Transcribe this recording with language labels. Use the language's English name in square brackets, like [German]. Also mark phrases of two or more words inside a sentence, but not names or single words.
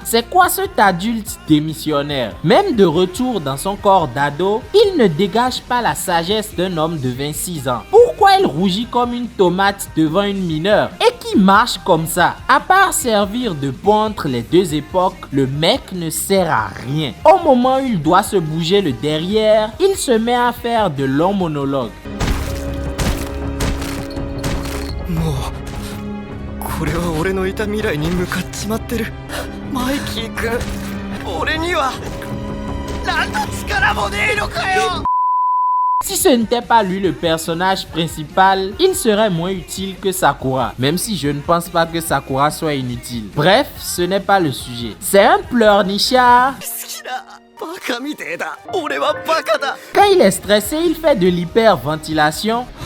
[French] C'est quoi cet adulte démissionnaire? Même de retour dans son corps d'ado, il ne dégage pas la sagesse d'un homme de 26 ans. Pourquoi il rougit comme une tomate devant une mineure et qui marche comme ça? À part servir de pont entre les deux époques, le mec ne sert à rien. Au moment où il doit se bouger le derrière, il se met à faire de longs monologues. [Japanese] これは俺のいた未来に向かっちまってる。マイキー君、俺には何の力もねえのかよ。 [French] Si ce n'était pas lui le personnage principal, il serait moins utile que Sakura, même si je ne pense pas que Sakura soit inutile. Bref, ce n'est pas le sujet. C'est un pleurnichard. Quand il est stressé, il fait de l'hyperventilation.